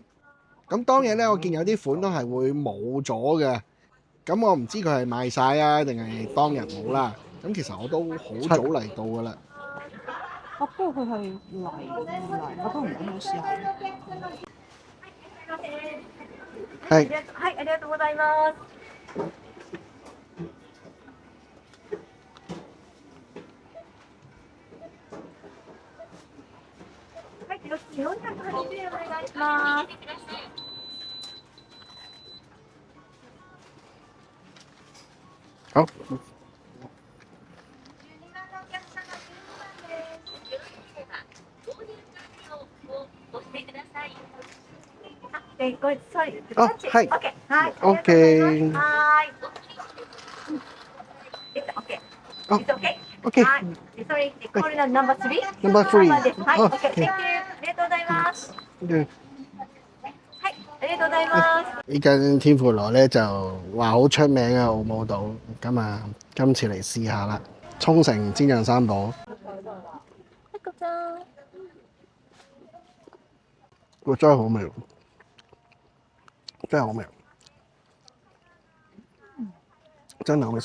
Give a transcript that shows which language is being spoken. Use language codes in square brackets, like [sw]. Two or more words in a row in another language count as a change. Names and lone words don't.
[yue] 咁當日呢，我見有啲款都係會冇咗嘅。咁我唔知佢係賣晒啊，定係當日冇啦。咁其實我都好早嚟到噶啦。不過佢係嚟，我都唔敢好試下。係。 [ja] はい、ありがとうございます。はい、480円お願いします。 [yue] 好。 [ja] あ、はい。はい。 OK。はい。あ、OK。 [en] はい。Sorry, call number 3? Number 3。 [ja] です。 [en] はい。OK。Thank you。 [ja] ありがとうございます。はい。ありがとうございます。 [yue] 呢間天婦羅咧就話好出名嘅澳務島，咁啊今次嚟試下啦。沖繩煎釀三寶，哇真係好味，真係好味，真係好味。